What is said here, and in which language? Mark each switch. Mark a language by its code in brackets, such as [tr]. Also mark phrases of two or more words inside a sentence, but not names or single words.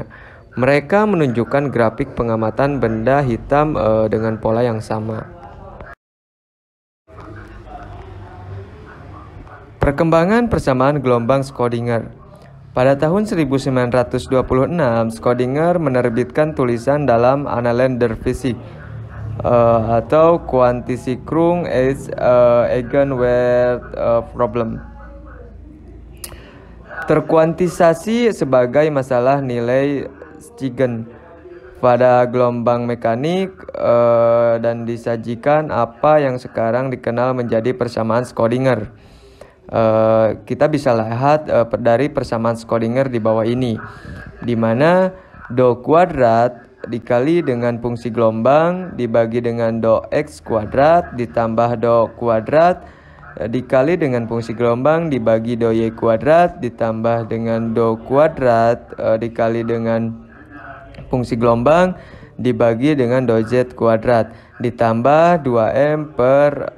[id] Mereka menunjukkan grafik pengamatan benda hitam dengan pola yang sama. Perkembangan persamaan gelombang Schrödinger. Pada tahun 1926, Schrödinger menerbitkan tulisan dalam Annalen der Physik atau [de] Quantensicherung als Eigenwert Problem. [id] Terkuantisasi sebagai masalah nilai Steigen pada gelombang mekanik dan disajikan apa yang sekarang dikenal menjadi persamaan Schrödinger. Kita bisa lihat dari persamaan Schrödinger di bawah ini, di mana do kuadrat dikali dengan fungsi gelombang dibagi dengan do x kuadrat ditambah do kuadrat dikali dengan fungsi gelombang dibagi do y kuadrat ditambah dengan do kuadrat dikali dengan fungsi gelombang dibagi dengan do z kuadrat ditambah 2m per